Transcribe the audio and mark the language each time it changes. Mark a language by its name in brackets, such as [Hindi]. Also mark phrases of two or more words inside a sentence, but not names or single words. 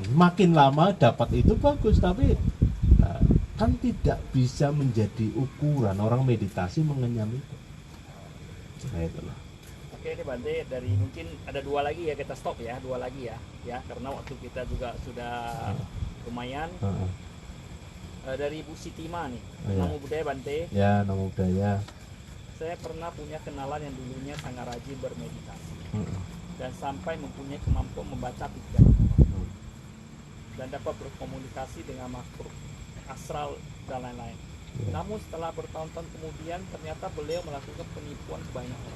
[Indonesian] Makin lama dapat itu bagus, tapi kan tidak bisa menjadi ukuran orang meditasi mengenyam itu. Nah, itulah. Oke ini Bante, dari mungkin ada dua lagi ya, kita stop ya, dua lagi ya, karena waktu kita juga sudah lumayan. Dari Bu Sitima nih, Iya. [Pali] Namo Buddhaya Bante. Ya, namo budaya. [Indonesian] Saya pernah punya kenalan yang dulunya sangat rajin bermeditasi dan sampai mempunyai kemampuan membaca pikiran orang dan dapat berkomunikasi dengan makhluk astral dan lain-lain. Namun setelah bertahun-tahun kemudian ternyata beliau melakukan penipuan banyak orang.